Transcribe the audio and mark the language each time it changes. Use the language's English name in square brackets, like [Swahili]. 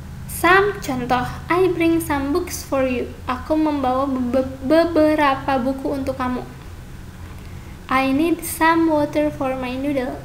[English] Some, contoh, I bring some books for you. [Indonesian] Aku membawa beberapa buku untuk kamu. [English] I need some water for my noodle.